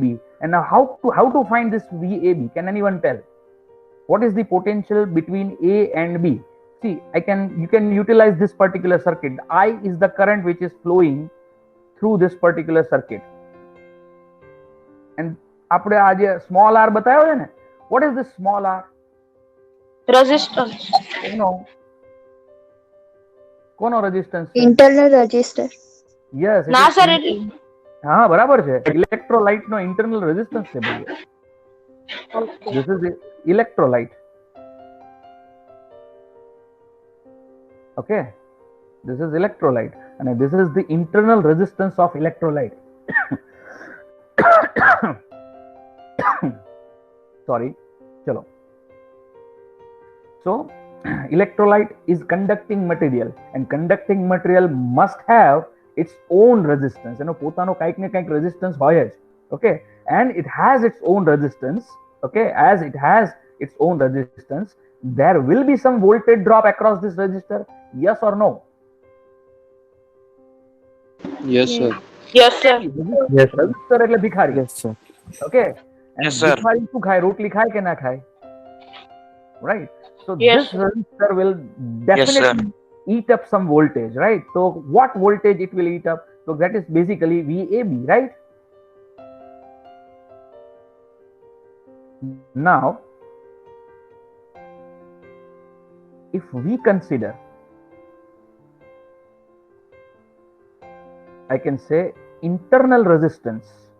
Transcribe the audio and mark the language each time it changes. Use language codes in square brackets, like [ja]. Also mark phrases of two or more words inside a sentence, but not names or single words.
[en] And now how to find this VAB? Can anyone tell? What is the potential between A and B? See, you can utilize this particular circuit. I is the current which is flowing through this particular circuit. [gu] And આપણે આજે [en] small r [gu] બતાવ્યો છે ને, [en] what is this small r? [gu] રેઝિસ્ટન્સ. કોનો રેઝિસ્ટન્સ? [en] internal register. યસ. [gu] ના સર, હા બરાબર છે. ઇલેક્ટ્રોલાઇટ નો [en] internal resistance [gu] છે ભાઈ. [en] This is the electrolyte. Okay, this is electrolyte, and this is the internal resistance of electrolyte. Sorry, chalo. So electrolyte is conducting material, and conducting material must have its own resistance. [gu] પોતાનો કંઈક ને કંઈક resistance હોય જ. [en] Okay, and it has its own resistance. Okay, as it has its own resistance, there will be some voltage drop across this resistor. Yes or no? Yes sir. yes sir Yes, sir. [gu] રજિસ્ટર એટલે ભિખારી. [en] Yes, sir. Okay, and Yes, sir. [gu] ભિખારી શું ખાય? રોટલી ખાય કે ના ખાય? [en] Right. So Yes, this resistor will Yes, sir. definitely eat up some voltage, right? So what voltage it will eat up? So that is basically VAB, right? Now, if we consider, I can say internal resistance